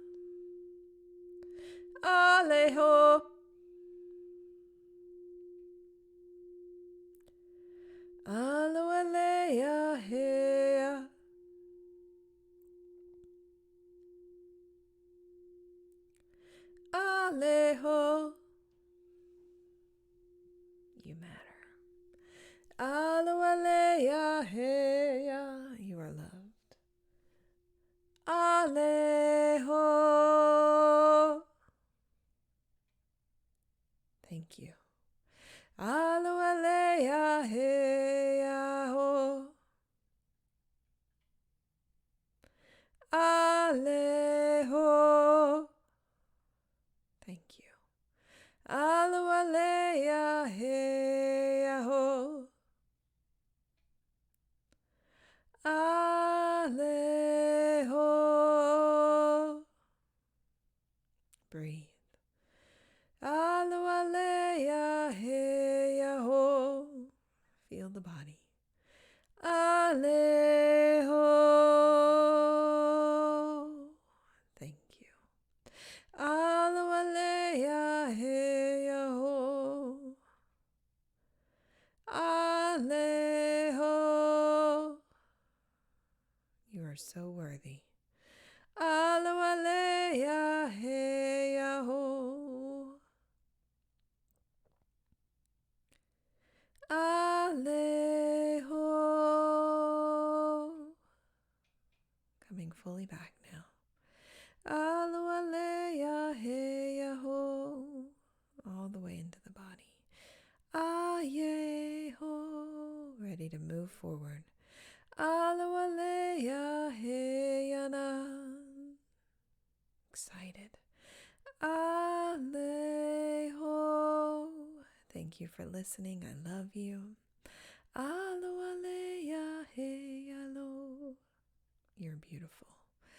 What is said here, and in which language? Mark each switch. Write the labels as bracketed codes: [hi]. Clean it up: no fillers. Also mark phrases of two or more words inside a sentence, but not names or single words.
[en] Aleho. Alualeya heya. Aleho. You matter. Alualeya heya. You are loved. Aleho. Thank you. Alualeya heya ho. Aleho. Thank you. Alualeya heya ho. Aleho. Breathe. Alualeya heya ho. Feel the body. Aleho. Thank you. Alualeya heya ho. Aleho. You are so worthy. Alualeya heya ho. Aleho. Coming fully back now. Alo aleya heya ho. All the way into the body. Ayeho. Ready to move forward. Alo aleya heya na. Excited. Aleho. Thank you for listening. I love you. Alo aleya heya lo. You're beautiful.